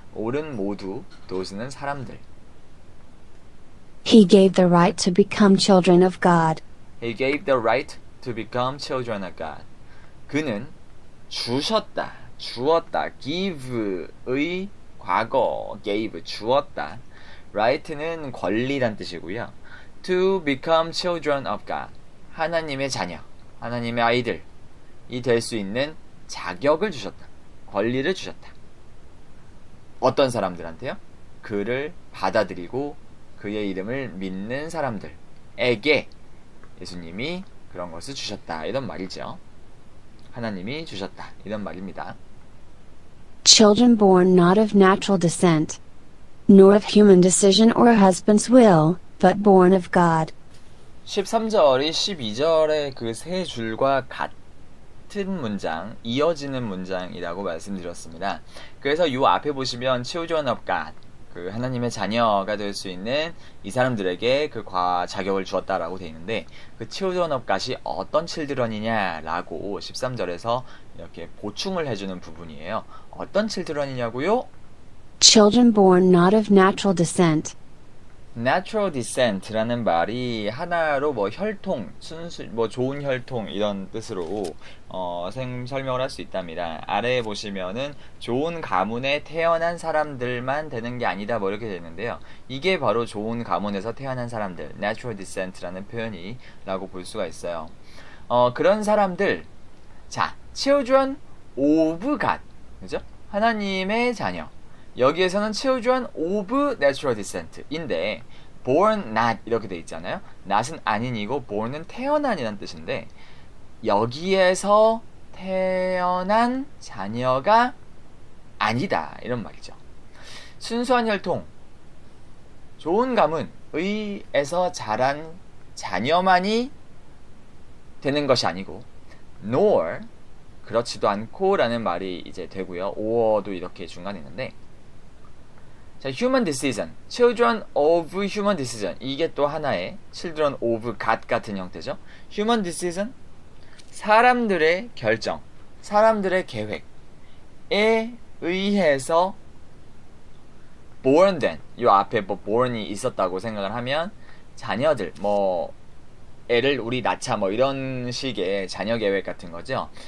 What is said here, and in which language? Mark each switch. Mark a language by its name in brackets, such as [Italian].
[Korean] 옳은 모두 those는 사람들. [English] He gave the right to become children of God. He gave the right to become children of God. [Korean] 그는 주었다. give의 과거 gave 주었다. right는 권리란 뜻이고요. [English] To become children of God. [Korean] 하나님의 자녀, 하나님의 아이들이 될 수 있는 자격을 주셨다. 권리를 주셨다. 어떤 사람들한테요? 그를 받아들이고 그의 이름을 믿는 사람들에게 예수님이 그런 것을 주셨다. 이런 말이죠. 하나님이 주셨다. 이런 말입니다. [English] Children born not of natural descent, nor of human decision or husband's will, but born of God. [Korean] 13절이 12절의 그 3줄과 같은 문장, 이어지는 문장이라고 말씀드렸습니다. 그래서 이 앞에 보시면 [English] children of God, [Korean] 그 하나님의 자녀가 될 수 있는 이 사람들에게 그 자격을 주었다라고 되어 있는데 그 children of God이 어떤 children이냐라고 13절에서 이렇게 보충을 해주는 부분이에요. 어떤 children이냐고요? [English] Children born not of natural descent. [Korean] natural descent라는 말이 하나로 뭐 혈통, 뭐 좋은 혈통 이런 뜻으로 설명을 할 수 있답니다. 아래에 보시면은 좋은 가문에 태어난 사람들만 되는 게 아니다 뭐 이렇게 되는데요. 이게 바로 좋은 가문에서 태어난 사람들, natural descent라는 표현이라고 볼 수가 있어요. 그런 사람들, 자, children of God, 그죠? 하나님의 자녀. 여기에서는 [English] children of natural descent [Korean] 인데 born not 이렇게 돼 있잖아요. not은 아닌이고 born은 태어난이라는 뜻인데 여기에서 태어난 자녀가 아니다 이런 말이죠. 순수한 혈통, 좋은 가문의에서 자란 자녀만이 되는 것이 아니고 nor 그렇지도 않고 라는 말이 이제 되고요. or도 이렇게 중간에 있는데 자, human decision, [English] children of human decision [Korean] 이게 또 하나의 children of God 같은 형태죠. human decision 사람들의 결정, 사람들의 계획에 의해서 born된, 이 앞에 뭐 born이 있었다고 생각을 하면 자녀들, 뭐 애를 우리 낳자 뭐 이런 식의 자녀 계획 같은 거죠.